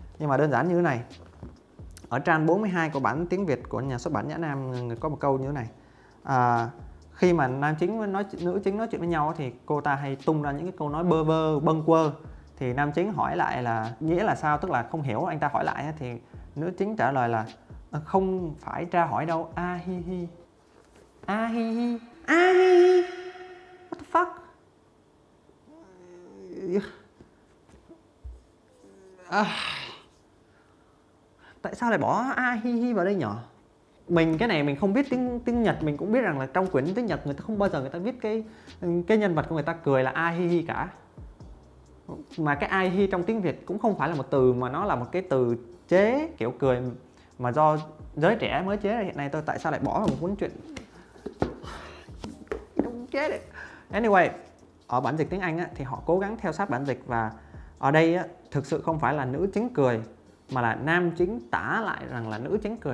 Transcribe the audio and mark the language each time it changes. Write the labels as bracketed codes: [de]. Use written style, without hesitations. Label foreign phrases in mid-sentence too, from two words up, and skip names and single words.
[vi] Nhưng mà đơn giản như thế này, Ở trang 42 của bản tiếng Việt của nhà xuất bản Nhã Nam có một câu như thế này. Khi mà nam chính với nữ chính nói chuyện với nhau thì cô ta hay tung ra những cái câu nói bơ vơ, bâng quơ. Thì nam chính hỏi lại là nghĩa là sao, tức là không hiểu, anh ta hỏi lại thì nữ chính trả lời là không phải tra hỏi đâu, a hi hi. A hi hi. A hi hi. [en] What the fuck? [vi] Tại sao lại bỏ a hi hi vào đây nhở? Cái này mình không biết tiếng Nhật, mình cũng biết rằng là trong quyển tiếng Nhật người ta không bao giờ người ta viết cái nhân vật của người ta cười là a hi hi cả. Mà cái a hi hi trong tiếng Việt cũng không phải là một từ, mà nó là một cái từ chế kiểu cười mà do giới trẻ mới chế ra hiện nay. Tại sao lại bỏ vào một cuốn truyện không chế đấy. Anyway, ở bản dịch tiếng Anh á, thì họ cố gắng theo sát bản dịch, và ở đây á, thực sự không phải là nữ chính cười mà là nam chính tả lại rằng là nữ chính cười.